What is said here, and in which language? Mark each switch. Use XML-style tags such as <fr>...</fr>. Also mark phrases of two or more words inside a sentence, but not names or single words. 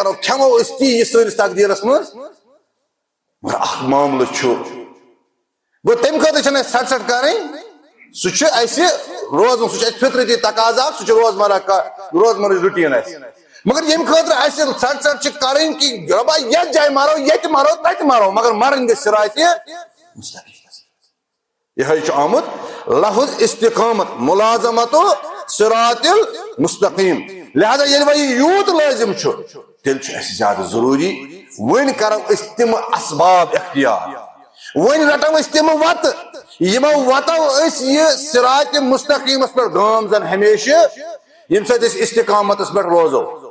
<ks>کرو کھٮ۪مو أسۍ تی یہِ سٲنِس تقدیٖرس منٛز مگر اکھ معاملہٕ چھُ گوٚو تمہِ خٲطرٕ چھنہٕ اَسہِ ژھٹھ ژھٹھ کرٕنۍ سُہ چھُ اَسہِ روزُن سُہ چھُ اَسہِ فطرتی تقاضا سُہ چھُ روزمرٕچ رُٹیٖن اَسہِ مگر ییٚمہِ خٲطرٕ اَسہِ ژھٹھ ژھٹھ چھِ کرٕنۍ کہِ رۄبا یتھ جایہِ مرو ییٚتہِ مرو تتہِ مرو مگر مرٕنۍ گژھِ صراط مستقیم یہ چھُ آمُت لفظ استقامت ملازمت</ks> <ar>صراط المستقیم</ar> <ks>لہذا ییٚلہِ وۄنۍ یہِ یوٗت لٲزم چھُ تیٚلہِ چھُ اَسہِ زیادٕ ضروٗری وۄنۍ کرو أسۍ تِم اسباب اختیار وۄنۍ رٹو أسۍ تِم وتہٕ یِمو وتو أسۍ یہِ صراط مستقیمس پٮ۪ٹھ گام زن ہمیشہ ییٚمہِ سۭتۍ أسۍ استقامتس پٮ۪ٹھ روزو</ks>